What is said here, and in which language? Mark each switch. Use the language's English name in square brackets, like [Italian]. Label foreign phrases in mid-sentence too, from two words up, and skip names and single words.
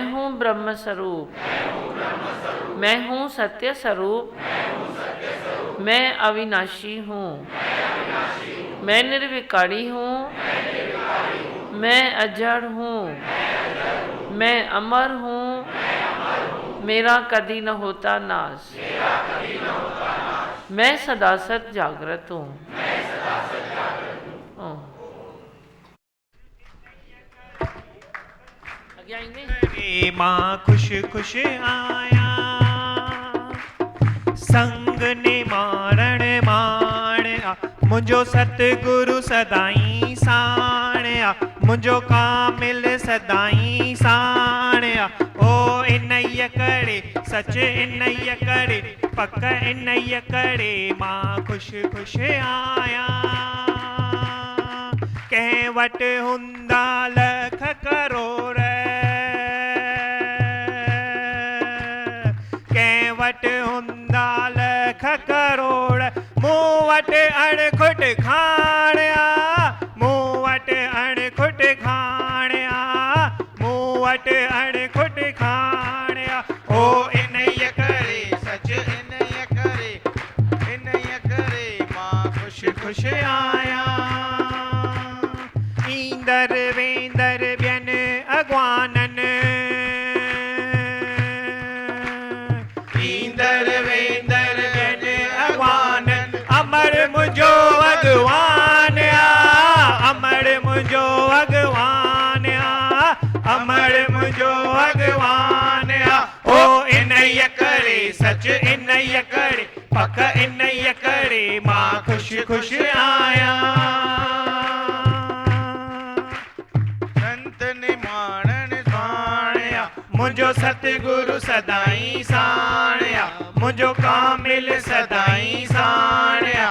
[Hindi] हूँ ब्रह्म स्वरूप, मैं हूँ सत्य स्वरूप, मैं अविनाशी हूँ, मैं निर्विकारी हूँ, मैं अजड़ हूँ, मैं अमर हूँ, मेरा कभी न होता नाश, मैं सदा सत जागृत हूँ। [Sindhi] रे माँ खुश खुश आया, संग ने मारण माणया, मुझो सतगुरु सदाई साणया, मुझो कामिल सदाई साणया। ओ इनय करे सच इनय करे, पक इनय करे, माँ खुश खुश आया। कह वट हुंदा लख करोड़, कह वट हुंदा लख करोड़, मूं वट अणखुट खाणया, मूं वट अणखुट खाणया, मूं वट अणखुट खाणया। ओ इनय करे सच इनय करे, इनय करे, मां खुश खुश आया। ईंदर वेंदर बियन अगवानन, ईंदर वेंदर बियन अगवानन, अमर मुझो अगवान आ, अमर मुझो अगवान आ, अमर मुझो अगवान आ। ओ इनय करे सच इनय करे, पक इनय करे, माँ खुश खुश आया। संत ने माणन साणया, मुझो सतगुरु सदाई साणया, मुझो कामिल सदाई साणया।